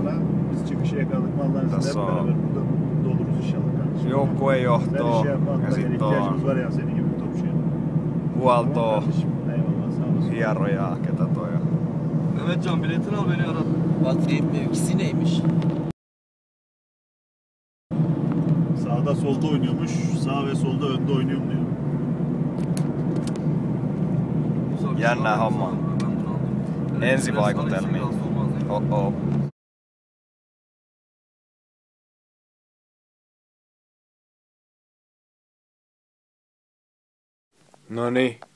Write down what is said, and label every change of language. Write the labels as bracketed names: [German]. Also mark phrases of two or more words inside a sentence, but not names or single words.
[Finnish] Tässä on joukkuejohtoa ja sitten on huoltoa, hierojaa, ketä toi on. [Turkish] Mehmetcan biletini al beni arat. Vatfiyet mevkisi neymiş? Sağda solda oynuyormuş, sağ ve solda önde oynuyorum diyor. [Finnish] Jännää hommaa. Ensivaikutelmia. Oh. Noniin.